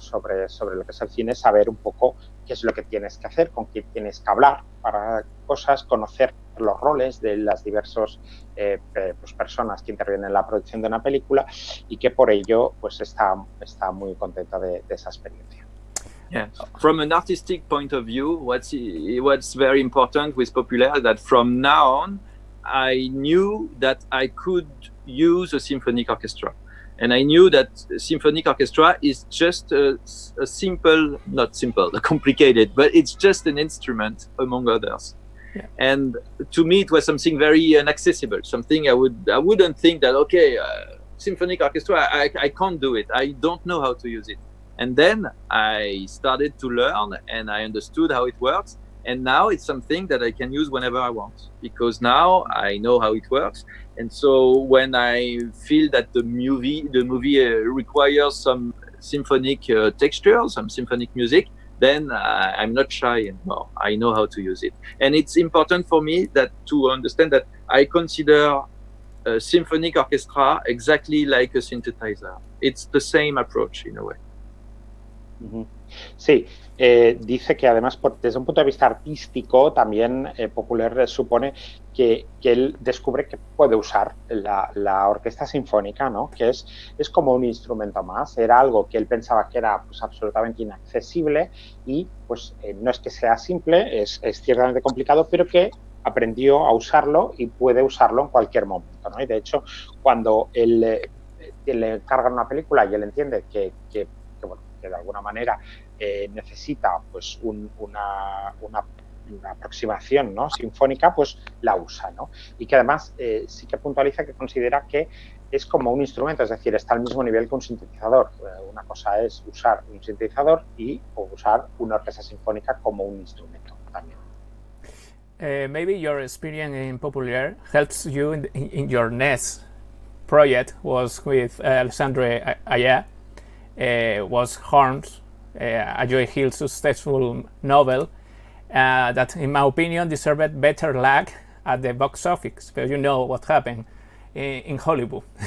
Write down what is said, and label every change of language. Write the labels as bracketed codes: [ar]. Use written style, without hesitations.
[es] sobre lo que es el cine, saber un poco qué es lo que tienes que hacer, con quién tienes que hablar para cosas, conocer los roles de las diversas pues personas que intervienen en la producción de una película, y que por ello pues está muy contenta de esa experiencia. [en] Yeah. From an artistic point of view, what's very important with Popular is that from now on, I knew that I could use a symphonic orchestra. And I knew that symphonic orchestra is just a simple, not simple, complicated, but it's just an instrument among others. Yeah. And to me, it was something very inaccessible, something I wouldn't think that, okay, symphonic orchestra, I can't do it. I don't know how to use it. And then I started to learn and I understood how it works. And now it's something that I can use whenever I want, because now I know how it works. And so when I feel that the movie requires some symphonic texture, some symphonic music, then I'm not shy anymore. I know how to use it. And it's important for me to understand that I consider a symphonic orchestra exactly like a synthesizer. It's the same approach in a way. Mm-hmm. [es] Sí, dice que además desde un punto de vista artístico también Popular supone que él descubre que puede usar la orquesta sinfónica, ¿no? Que es como un instrumento más. Era algo que él pensaba que era pues absolutamente inaccesible, y pues no es que sea simple, es ciertamente complicado, pero que aprendió a usarlo y puede usarlo en cualquier momento, ¿no? Y de hecho, cuando él le encargan una película y él entiende que de alguna manera necesita pues una aproximación, ¿no? sinfónica, pues la usa, ¿no? Y que además sí que puntualiza que considera que es como un instrumento, es decir, está al mismo nivel que un sintetizador. Una cosa es usar un sintetizador o usar una orquesta sinfónica como un instrumento también. [en] Maybe your experience in Popular helps you in your next project was with Alexandre Aya. Was Horns, a Joy Hill successful novel that, in my opinion, deserved better luck at the box office, because you know what happened in Hollywood.